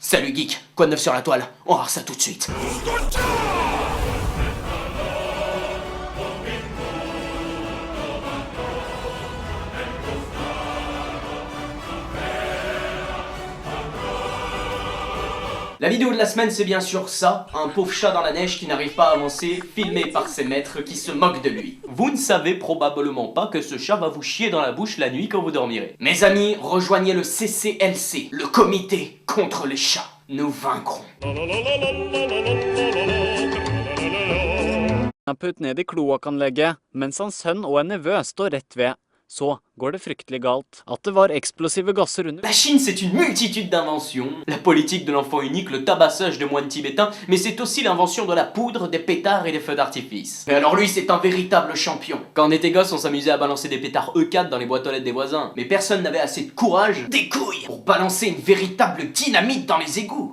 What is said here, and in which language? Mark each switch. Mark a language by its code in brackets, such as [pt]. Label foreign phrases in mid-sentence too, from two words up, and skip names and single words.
[fr] Salut geek, quoi de neuf sur la toile? On va voir ça tout de suite. La vidéo de la semaine, c'est bien sûr ça, un pauvre chat dans la neige qui n'arrive pas à avancer, filmé par ses maîtres qui se moquent de lui. Vous ne savez probablement pas que ce chat va vous chier dans la bouche la nuit quand vous dormirez. Mes amis, rejoignez le CCLC, le comité contre les chats. Nous vaincrons. [no] Han putt ned I kloakkanlegget, mens hans sønn og en nevø står rett ved. Så går det fryktelig galt. At det var explosive gasser under. [fr] La Chine, c'est une multitude d'inventions. La politique de l'enfant unique, le tabassage de moines tibétains, mais c'est aussi l'invention de la poudre, des pétards et des feux d'artifice. Et alors lui, c'est un véritable champion. Quand on était gosse, on s'amusait à balancer des pétards E4 dans les boîtes aux lettres des voisins. Mais personne n'avait assez de courage, des couilles, pour balancer une véritable dynamite dans les égouts.